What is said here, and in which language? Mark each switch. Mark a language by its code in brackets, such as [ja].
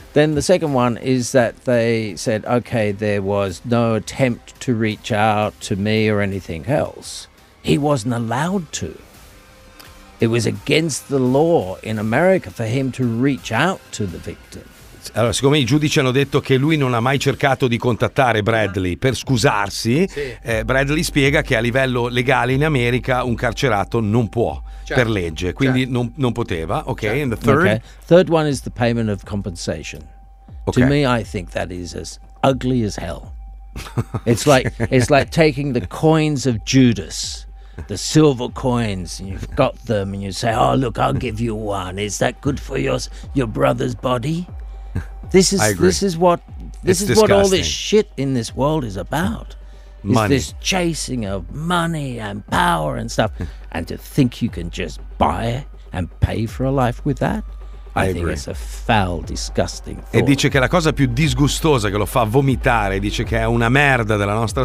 [en] Then the second one is that they said, okay, there was no attempt to reach out to me or anything else. He wasn't allowed to. It was against the law in America for him to reach out to the victim. [it] Allora, siccome i giudici hanno detto che lui non ha mai cercato di contattare Bradley per scusarsi, Bradley spiega che a livello legale in America un carcerato non può, per legge, quindi non poteva. [en] Okay, and the third? Okay. Third one is the payment of compensation. To me, I think that is as ugly as hell. It's like it's like taking the coins of Judas, the silver coins, and you've got them, and you say, oh, look, I'll give you one. Is that good for your brother's body? This is what all this shit in this world is about. Money. Is this chasing of money and power and stuff. And to think you can just buy it and pay for a life with that. I agree. Think it's a foul, disgusting thought. [it] E dice che la cosa più disgustosa che lo fa vomitare, dice che è una merda della nostra società.